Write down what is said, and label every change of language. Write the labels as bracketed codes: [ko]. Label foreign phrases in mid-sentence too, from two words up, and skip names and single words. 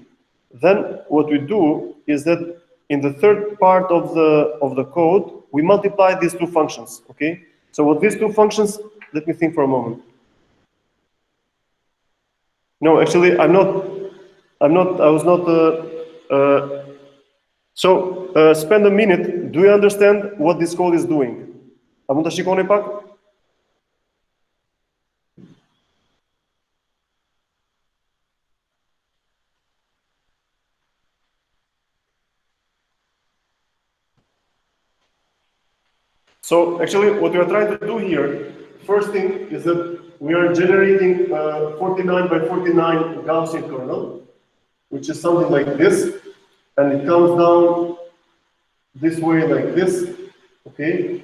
[en] Then what we do is that in the third part of the code, we multiply these two functions, okay? So what these two functions, let me think for a moment. No, actually, I was not, spend a minute. Do you understand what this code is doing? [sq] A mund ta shikoni pak? [en] So actually, what we are trying to do here, first thing is that we are generating 49 by 49 Gaussian kernel, which is something like this, and it comes down this way like this, okay?